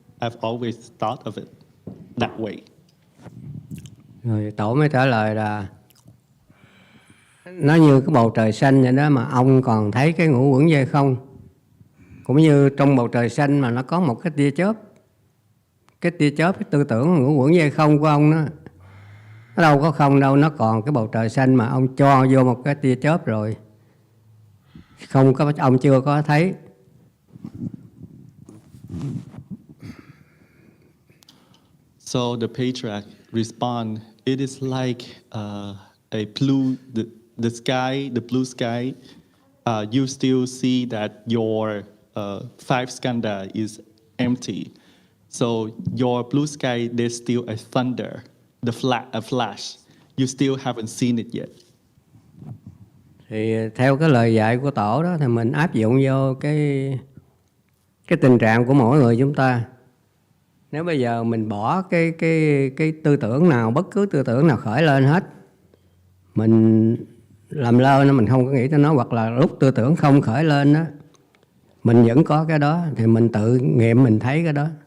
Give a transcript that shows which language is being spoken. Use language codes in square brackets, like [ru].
[en] I've always thought of it that way. [vi] Rồi tổ mới trả lời là nó như cái bầu trời xanh vậy đó, mà ông còn thấy cái ngũ uẩn về không. Cũng như trong bầu trời xanh mà nó có một cái tia chớp. Cái tia chớp, cái tư tưởng ngũ uẩn về không của ông đó, nó đâu có không đâu, nó còn cái bầu trời xanh mà ông cho vô một cái tia chớp rồi. Không có, ông chưa có thấy. [en] So the patriarch respond, it is like a blue, the sky, the blue sky. You still see that your 5 skandha is empty, So your blue sky, there's still a thunder, a flash. You still haven't seen it yet. [vi] Thì theo cái lời dạy của tổ đó thì mình áp dụng vô cái tình trạng của mỗi người chúng ta. Nếu bây giờ mình bỏ cái tư tưởng nào, bất cứ tư tưởng nào khởi lên hết, mình làm lơ nó, mình không có nghĩ tới nó, hoặc là lúc tư tưởng không khởi lên đó, mình vẫn có cái đó, thì mình tự nghiệm mình thấy cái đó.